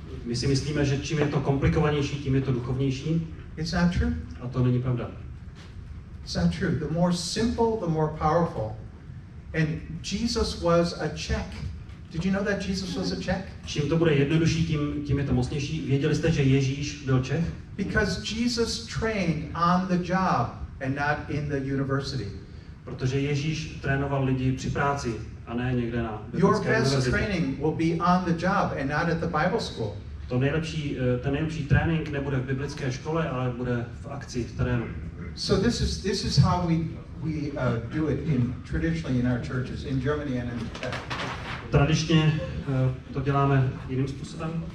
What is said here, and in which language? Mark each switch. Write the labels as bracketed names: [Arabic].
[Czech] My si myslíme, že čím je to komplikovanější, tím je to duchovnější. [English] It's not true. [Czech] A to není pravda. [English] It's not true. The more simple, the more powerful. And Jesus was a check. Did you know that Jesus was a Czech? [Czech] Čím to bude jednodušší, tím je to mocnější. Věděli jste, že Ježíš byl Čech? [English] Because Jesus trained on the job and not in the university. [Czech] Protože Ježíš trénoval lidi při práci a ne někde na [English] Your [Czech] biblické [English] best [Czech] univerzitě. [English] training will be on the job and not at the Bible school. [Czech] Ten nejlepší trénink nebude v biblické škole, ale bude v akci, v terénu. [English] So this is how we do it traditionally in our churches in Germany and in Czech. [Czech] Tradičně to děláme jiným způsobem.